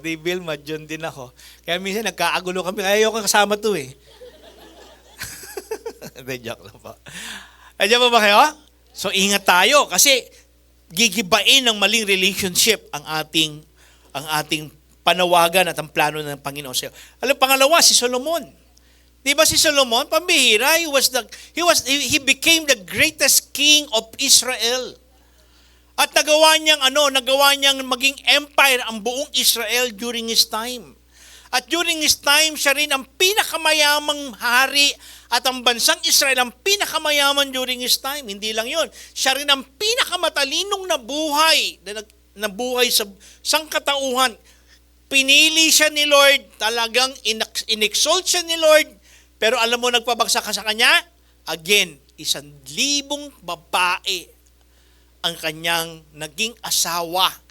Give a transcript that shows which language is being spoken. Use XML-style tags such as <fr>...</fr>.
<tl>Di Vilma, John din ako. Kaya minsan nagkaagulo kami. Ayaw ko kasama to eh. Hindi, joke lang po. Andiyan po ba kayo? So ingat tayo kasi gigibain ng maling relationship ang ating panawagan at ang plano ng Panginoon sa'yo. Alam, pangalawa, si Solomon. Di ba si Solomon, pambihira,</tl> <en>he became the greatest king of Israel.</en> <tl>At nagawa niyang maging empire ang buong Israel</tl> <en>during his time.</en> <tl>At</tl> <en>during his time,</en> <tl>siya rin ang pinakamayamang hari at ang bansang Israel ang pinakamayaman during his time. Hindi lang yun. Siya rin ang pinakamatalinong nabuhay sa sangkatauhan. Pinili siya ni Lord, talagang inexalt siya ni Lord, pero alam mo, nagpabagsak ka sa kanya? Again, 1,000 babae ang kanyang naging asawa.</tl>